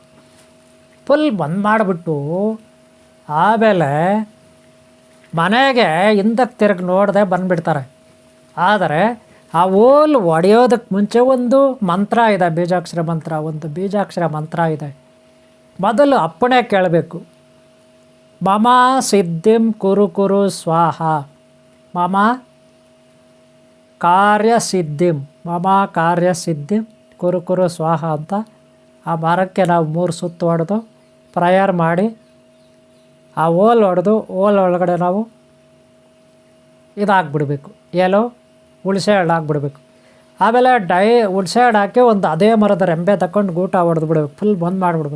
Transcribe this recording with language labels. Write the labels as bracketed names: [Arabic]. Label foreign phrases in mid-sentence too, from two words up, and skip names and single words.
[Kannada] ಫುಲ್ ಬಂದ್ ಮಾಡಿಬಿಟ್ಟು ಆಮೇಲೆ ಮನೆಗೆ ಹಿಂದಕ್ಕೆ ತಿರುಗಿ ನೋಡದೆ ಬಂದುಬಿಡ್ತಾರೆ. ಆದರೆ ಆ ಹೋಲ್ ಒಡೆಯೋದಕ್ಕೆ ಮುಂಚೆ ಒಂದು ಮಂತ್ರ ಇದೆ, ಬೀಜಾಕ್ಷರ ಮಂತ್ರ. ಒಂದು ಬೀಜಾಕ್ಷರ ಮಂತ್ರ ಇದೆ. ಮೊದಲು ಅಪ್ಪಣೆ ಕೇಳಬೇಕು. [Sanskrit] ಮಮ ಸಿದ್ಧಿಂ ಕುರು ಕುರು ಸ್ವಾಹ, ಮಮ ಕಾರ್ಯಸಿದ್ಧಿಂ, ಮಮ ಕಾರ್ಯಸಿದ್ಧಿಂ ಕುರು ಕುರು ಸ್ವಾಹ [Kannada] ಅಂತ ಆ ಮರಕ್ಕೆ ನಾವು 3 ಸುತ್ತು ಹೊಡೆದು ಪ್ರೇಯರ್ ಮಾಡಿ ಆ ಹೋಲ್ ಹೊಡೆದು ಹೋಲ್ ಒಳಗಡೆ ನಾವು ಇದಾಗ್ಬಿಡ್ಬೇಕು, ಏನೋ ಹುಣಸೆ ಹಣ್ಣು ಹಾಕ್ಬಿಡ್ಬೇಕು. ಆಮೇಲೆ ಹುಣಸೆ ಹಣ್ಣು ಹಾಕಿ ಒಂದು ಅದೇ ಮರದ ರೆಂಬೆ ತಗೊಂಡು ಗೂಟ ಹೊಡೆದು ಬಿಡ್ಬೇಕು, ಫುಲ್ ಬಂದ್ ಮಾಡಿಬಿಡ್ಬೇಕು.